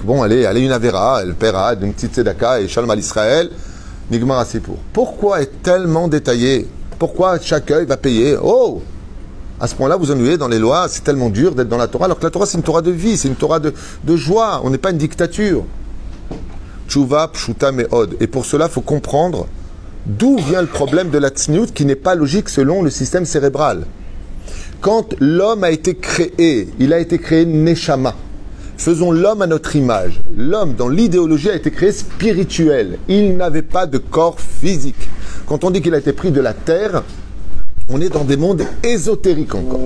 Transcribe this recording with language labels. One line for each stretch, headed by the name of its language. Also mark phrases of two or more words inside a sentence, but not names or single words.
French: Bon, allez, une avera, elle paiera d'une petite tzedaka et shalom à l'Israël.
Hebrew: נגמר הסיפור.
French: Pourquoi est tellement détaillé? Pourquoi chaque œil va payer? Oh! À ce point-là, vous ennuyez dans les lois, c'est tellement dur d'être dans la Torah, alors que la Torah, c'est une Torah de vie, c'est une Torah de joie, on n'est pas une dictature.
Hebrew: תשובה פשוטה מאוד.
French: Et pour cela, il faut comprendre d'où vient le problème de la tzniout qui n'est pas logique selon le système cérébral. Quand l'homme a été créé, il a été créé neshama. Faisons l'homme à notre image. L'homme, dans l'idéologie, a été créé spirituel. Il n'avait pas de corps physique. Quand on dit qu'il a été pris de la terre, on est dans des mondes ésotériques encore.